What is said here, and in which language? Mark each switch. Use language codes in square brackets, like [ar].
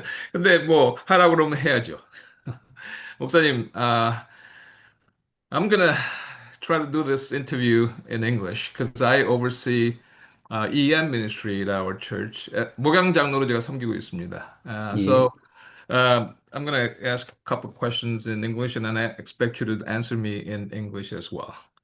[ko] 근데 뭐, 하라고 그러면 해야죠. [en] 목사님, I'm gonna try to do this interview in English because I oversee EM ministry at our church. [ko] 목양 장로로 제가 섬기고 있습니다. 예. [en] I'm gonna ask a couple of questions in English and then I expect you to answer me in English as well.